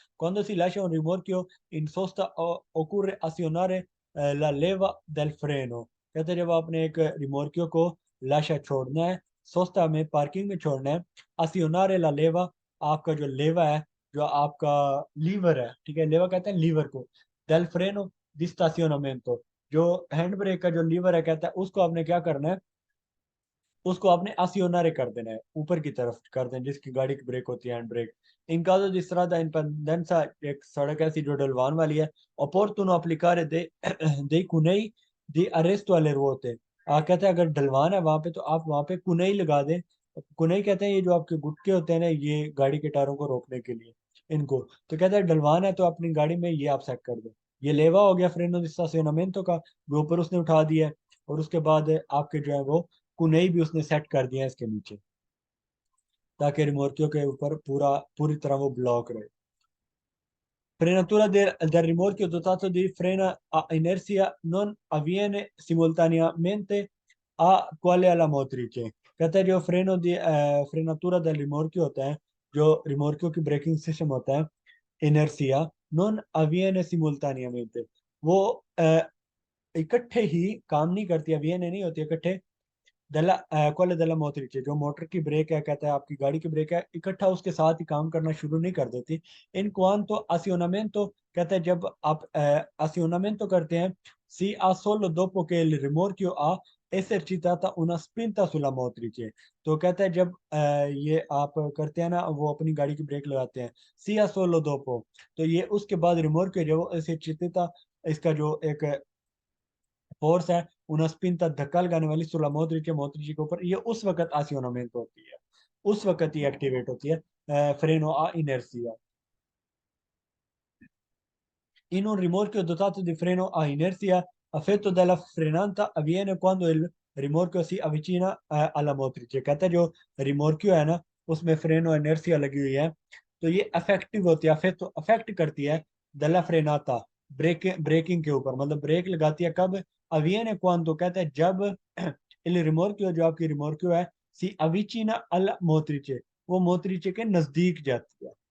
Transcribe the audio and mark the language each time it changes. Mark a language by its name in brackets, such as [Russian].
[Italian] Quando si lascia un rimorchio in sosta occorre azionare la leva del freno, [Hindi] कहते हैं जब आपने एक रिमोर्कियो को लाशा छोड़ना है, सोस्ता में पार्किंग में छोड़ना है, [Italian] असियोनारे ला लेवा, [Hindi] आपका जो लेवा है, जो आपका लीवर है, ठीक है, लेवा कहते हैं लीवर को, [Italian] डेल फ्रेनो, di stazionamento। [Hindi] जो हैंड ब्रेक का जो लीवर है कहता है उसको आपने क्या करना है, उसको आपने आसियोनारे कर देना है, ऊपर की तरफ कर देना, जिसकी गाड़ी की ब्रेक होती है hand brake. [Italian] इन caso di strada in pendenza, [Hindi] एक सड़क ऐसी जो ढलवान वाली है, [Italian] opportuno applicare dei cunei di arresto alle ruote। [Hindi] कहते हैं अगर ढलवान है वहां पे तो आप वहां पे कुनई लगा दें। कुनई कहते हैं ये जो आपके गुटके होते हैं ना, ये गाड़ी के टायरों को रोकने के लिए इनको। तो कहते हैं ढलवान है तो अपनी गाड़ी में ये आप सेट कर दें। ये लेवा हो गया [Italian] फ्रेनो दी स्टेशनमेंटो [Hindi] का, जो ऊपर उसने उठा दिया है। और उसके बाद आपके जो है वो कुनई भी उसने सेट कर दिया है इसके नीचे, ताकि रिमोर्कियो के ऊपर पूरी तरह वो ब्लॉक रहे। [Italian] Frenatura del rimorchio dotato di frena a inerzia non avviene simultaneamente a quale alla motrice। [Hindi] कहते हैं जो [Italian] frenatura del rimorchio [Hindi] होता है, जो रिमोर्कियो की ब्रेकिंग सिस्टम होता है, [Italian] inertia non avviene simultaneamente, [Hindi] वो इकट्ठे ही काम नहीं करती, avviene नहीं होती इकट्ठे। [Italian] दला quale della motrice, [Hindi] जो मोटर की ब्रेक है, कहता है आपकी गाड़ी की ब्रेक है, इकट्ठा उसके साथ ही काम करना शुरू नहीं कर देती। [Italian] इन quanto azionamento, [Hindi] कहता है जब आप [Italian] azionamento [Hindi] करते हैं, [Italian] si ha solo dopo che il rimorchio ha esercitata una spinta sulla motrice। [Hindi] तो कहता है जब ये आप करते हैं ना, वो अपनी गाड़ी की ब्रेक लगाते हैं, [Italian] si ha solo dopo, [Hindi] तो ये उसके बाद रिमोर्कियो जो esercitata, इसका जो एक फोर्स है, उन स्पिन तक धक्का लगाने वाली [Italian] सुला मोद्रिच [Hindi] के ऊपर, ये उस वक्त आसियोनामेंट होती है, उस वक्त ही एक्टिवेट होती है [Italian] फ्रेनो आ इनर्सिया। In un rimorchio dotato di freno a inerzia, effetto della frenata avviene quando il rimorchio si avvicina alla motrice। [Hindi] कहता है जो रिमोर्कियो है ना, उसमें फ्रेनो इनर्सिया लगी हुई है, तो ये अफेक्टिव होती है, अफेक्ट करती है [Italian] दला फ्रेनाता, [Hindi] ब्रेकिंग के ऊपर, मतलब ब्रेक लगाती है कब, [Italian] अवियने क्वांतो, [Hindi] कहता है जब [Italian] इल रिमोर्कियो, [Hindi] जो आपकी रिमोर्कियो है, [Italian] सी अविचिना अल मोत्रिचे, [Hindi] वो मोत्रिचे के नजदीक जाती है।